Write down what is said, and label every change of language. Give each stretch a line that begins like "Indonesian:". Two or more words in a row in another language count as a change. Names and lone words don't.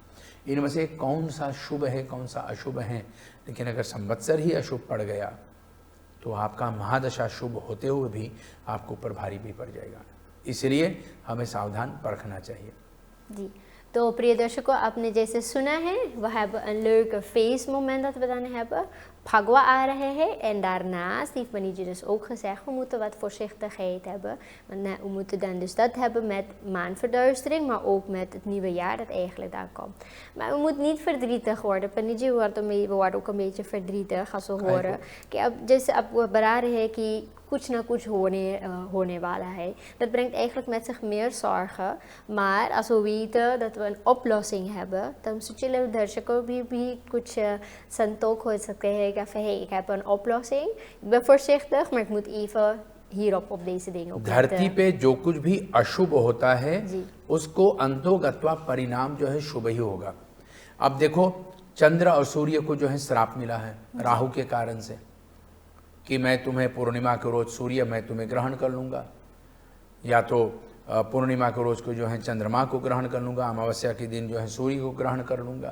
Hindi: इनमें से कौन सा शुभ है, कौन सा अशुभ है। लेकिन अगर संवत्सर ही अशुभ पड़ गया तो आपका महादशा शुभ होते हुए भी आपको ऊपर भारी भी पड़ जाएगा। इसलिए हमें सावधान परखना चाहिए। जी, तो प्रिय दर्शकों, आपने जैसे सुना है,
Dutch: we hebben een leuke feestmoment dat we dan hebben. Phagwa
Hindi: आ रहे हैं
Dutch: en daarnaast heeft Pandit ji dus ook gezegd, we moeten wat voorzichtigheid hebben. Want we moeten dan dus dat hebben met maanverduistering, maar ook met het nieuwe jaar dat eigenlijk daar komt. Maar we moeten niet verdrietig worden. Pandit ji, we worden ook een beetje verdrietig als we horen
Hindi: कि अब जैसे अब वो बता रहे हैं कि कुछ ना कुछ होने वाला है.
Dutch: Dat brengt eigenlijk met zich meer zorgen. Maar als we weten dat we een oplossing hebben, dan zullen
Hindi: दर्शकों भी कुछ संतोष हो सकते हैं कि
Dutch: hey, ik heb een oplossing. Ik ben voorzichtig, maar ik moet even hierop op deze dingen opletten.
Hindi: धरती पे जो कुछ भी अशुभ होता है उसको अंतोगत्वा परिणाम जो है शुभ ही होगा। अब देखो, चंद्र और सूर्य को जो है श्राप मिला है राहु के कारण से कि मैं तुम्हें पूर्णिमा के रोज सूर्य, मैं तुम्हें ग्रहण कर लूँगा, या तो पूर्णिमा के रोज को जो है चंद्रमा को ग्रहण कर लूँगा, अमावस्या के दिन जो है सूर्य को ग्रहण कर लूँगा।